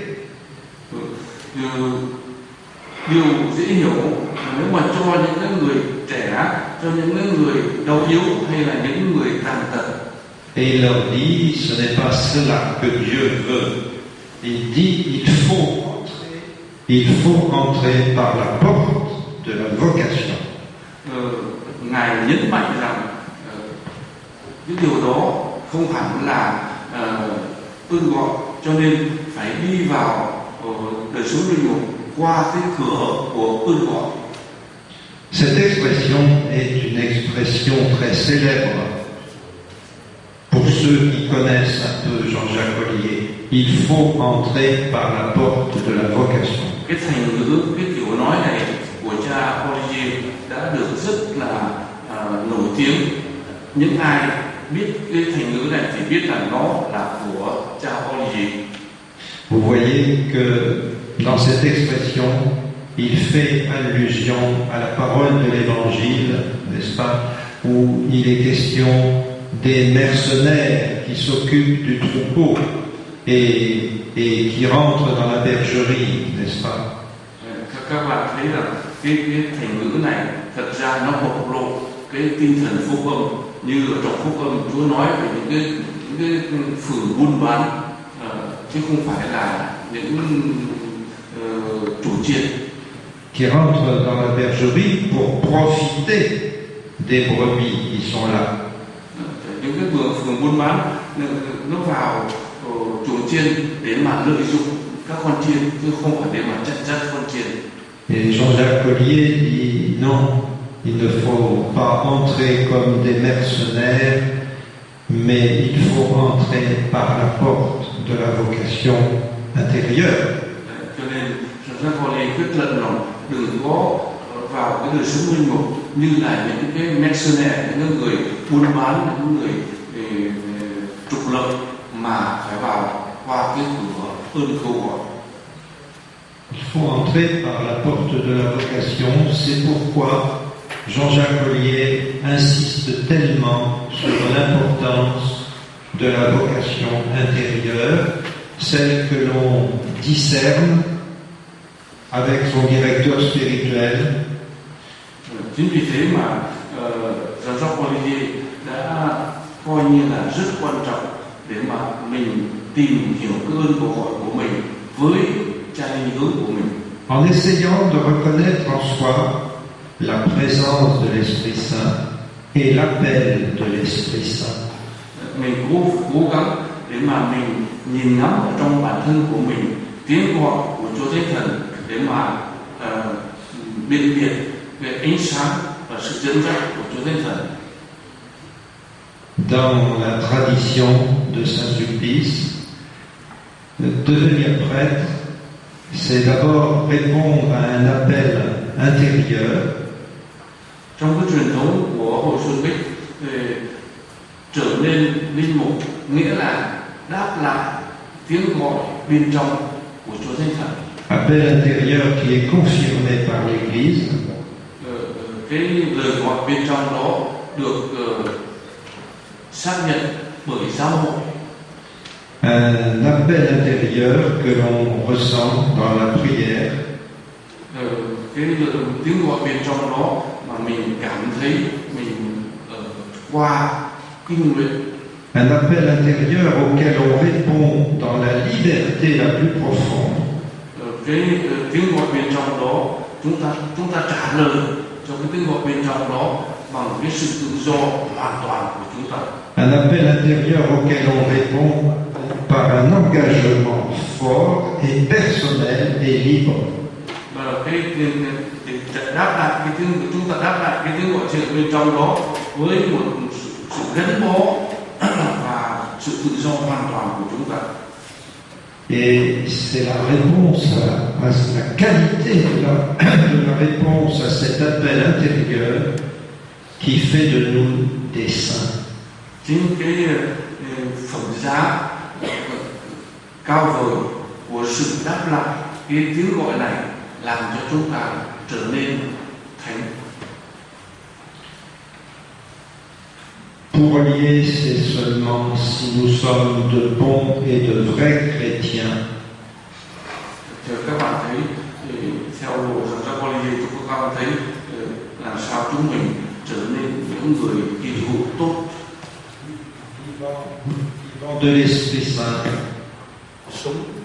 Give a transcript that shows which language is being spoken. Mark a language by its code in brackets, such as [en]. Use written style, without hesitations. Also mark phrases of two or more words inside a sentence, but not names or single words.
[vi] Điều dễ hiểu nếu mà cho những người trẻ, cho những người đau yếu hay là những người tàn tật. [fr] Et il leur dit: ce n'est pas cela que Dieu veut. Il dit: il faut entrer par la porte de la vocation. [vi] Ngài nhấn mạnh rằng cái điều đó không hẳn là ơn gọi, cho nên phải đi vào đời sống linh mục qua cái cửa của ơn gọi. [fr] Cette expression est une expression très célèbre pour ceux qui connaissent un peu Jean-Jacques Ollier. Il faut entrer par la porte de la vocation. [vi] Cái thành ngữ, cái kiểu nói này của cha Ollier đã được rất là nổi tiếng. Những ai biết cái thành ngữ này thì biết rằng nó là của cha Ollier. [fr] Vous voyez que dans cette expression, il fait allusion à la parole de l'Évangile, n'est-ce pas, où il est question des mercenaires qui s'occupent du troupeau et qui rentrent dans la bergerie, n'est-ce pas? [vi] Các bạn thấy là cái thành ngữ này thật ra nó bộc lộ cái tinh thần phúc âm, như ở trong phúc âm Chúa nói về những cái phử buôn bán, chứ không phải là những chủ chiên. [fr] Qui rentrent dans la bergerie pour profiter des brebis qui sont là. [vi] Những cái phường buôn bán nó vào chuồng chiên để mà lợi dụng các con chiên, chứ không phải để mà chặt con chiên. [fr] Et Jean-Jacques Ollier dit non, il ne faut pas entrer comme des mercenaires, mais il faut entrer par la porte de la vocation intérieure. [vi] Cho nên Jean-Jacques Ollier quyết luận rằng đừng có vào cái đời sống linh mục như là những cái mercenaires, những người buôn bán, những người trục lợi, mà phải vào qua cái cửa ơn kêu gọi. [fr] Il faut entrer par la porte de la vocation. C'est pourquoi Jean-Jacques Ollier insiste tellement sur l'importance de la vocation intérieure, celle que l'on discerne avec son directeur spirituel. [vi] Chính vì thế mà Jean-Jacques Ollier đã coi như là rất quan trọng để mà mình tìm hiểu cái ơn kêu gọi của mình với cha linh hướng của mình. [fr] En essayant de reconnaître en soi la présence de l'Esprit Saint et l'appel de l'Esprit Saint. [vi] Mình cố gắng để mà mình nhìn ngắm ở trong bản thân của mình tiếng gọi của Chúa Thánh Thần, để mà biện biệt về ánh sáng và sự dẫn dắt của Chúa Thánh Thần. [fr] Dans la tradition de Saint-Sulpice, devenir prêtre, c'est d'abord répondre à un appel intérieur. [vi] Trong cái truyền thống của Hội Xuân Bích, trở nên linh mục nghĩa là đáp lại tiếng gọi bên trong của Chúa Thánh Thần. [fr] Appel intérieur qui est confirmé par l'Église. [vi] Cái lời gọi bên trong đó được xác nhận bởi giáo hội. [fr] Un appel intérieur que l'on ressent dans la prière, [vi] Cái tiếng gọi bên trong đó mà mình cảm thấy mình qua kinh nguyện. [fr] un appel intérieur auquel on répond dans la liberté la plus profonde. [vi] Cái tiếng gọi bên trong đó chúng ta trả lời cho cái tiếng gọi bên trong đó bằng cái sự tự do hoàn toàn của chúng ta. [fr] Un appel intérieur auquel on répond par un engagement fort et personnel et libre. [vi] Và cái đáp lại cái tiếng của chúng ta đáp lại cái tiếng gọi trên bên trong đó với một sự gắn bó và sự tự do hoàn toàn của chúng ta. [fr] Et c'est la réponse à la qualité de la réponse à cet appel intérieur qui fait de nous des saints. [vi] Chính cái phẩm giá cao vời của sự đáp lại cái tiếng gọi này làm cho chúng ta trở nên thánh. [fr] Pour lier, c'est seulement si nous sommes de bons et de vrais chrétiens. [vi] Thì các bạn thấy theo bộ Giảng Gia Paulie chúng các bạn thấy làm sao chúng mình trở nên những người kỳ hữu tốt, [fr] Vivant de l'Esprit Saint, [vi] sống